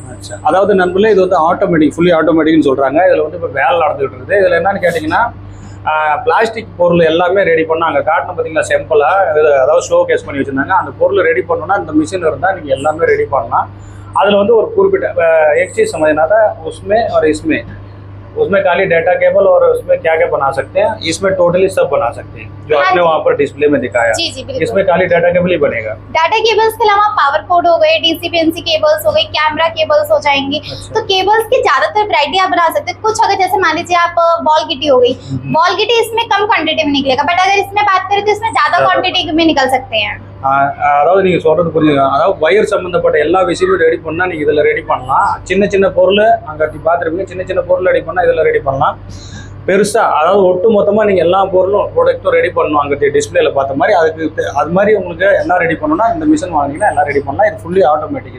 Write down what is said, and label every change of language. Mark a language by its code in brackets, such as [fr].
[ta] अच्छा, அதாவது நண்பர்களே இது வந்து ஆட்டோமேட்டிக் ஃபுல்லி ஆட்டோமேட்டிக்னு சொல்கிறாங்க. இதில் வந்து இப்போ வேலை நடந்துகிட்டு இருக்குது. இதில் என்னன்னு கேட்டிங்கன்னா பிளாஸ்டிக் பொருள் எல்லாமே ரெடி பண்ணால் அங்கே காட்டணும் பார்த்தீங்களா சிம்பிளாக அதாவது ஷோ கேஸ் பண்ணி வச்சுருந்தாங்க. அந்த பொருள் ரெடி பண்ணணும்னா இந்த மிஷின் இருந்தால் நீங்கள் எல்லாமே ரெடி பண்ணலாம். அதில் வந்து ஒரு குறிப்பிட்ட [hi] एक चीज़ समझना था उसमें और उसमें खाली डाटा केबल और उसमें क्या क्या बना सकते हैं, इसमें टोटली सब बना सकते हैं जो हाँ आपने वहाँ पर डिस्प्ले में दिखाया। जी जी बिल्कुल। इसमें खाली डाटा केबल ही बनेगा। डाटा केबल्स के अलावा पावर कोड हो गए, डीसी-पीएनसी केबल्स हो गई, कैमरा केबल्स हो जाएंगी। अच्छा। तो केबल्स की ज्यादातर वैरायटी आप बना सकते हैं। कुछ अगर जैसे मान लीजिए आप बॉल गिटी हो गई, बॉल गिटी इसमें कम क्वांटिटी में निकलेगा, बट अगर इसमें बात करें तो इसमें ज्यादा क्वांटिटी में निकल सकते हैं। [ta] அதாவது நீங்கள் சொல்கிறது புரிஞ்சுங்க. அதாவது வயர் சம்மந்தப்பட்ட எல்லா விஷயமும் ரெடி பண்ணால் நீங்கள் இதில் ரெடி பண்ணலாம். சின்ன சின்ன பொருள் அங்கே பார்த்துருப்பீங்க, சின்ன சின்ன பொருள் ரெடி பண்ணால் இதில் ரெடி பண்ணலாம். பெருசாக அதாவது ஒட்டு மொத்தமாக நீங்கள் எல்லா பொருளும் ப்ராடக்ட்டும் ரெடி பண்ணணும். அங்கே டிஸ்பிளேல பார்த்த மாதிரி அது மாதிரி உங்களுக்கு எல்லாம் ரெடி பண்ணணும்னா இந்த மிஷின் வாங்கினீங்கன்னா எல்லாம் ரெடி பண்ணலாம். இது ஃபுல்லி ஆட்டோமேட்டிக்.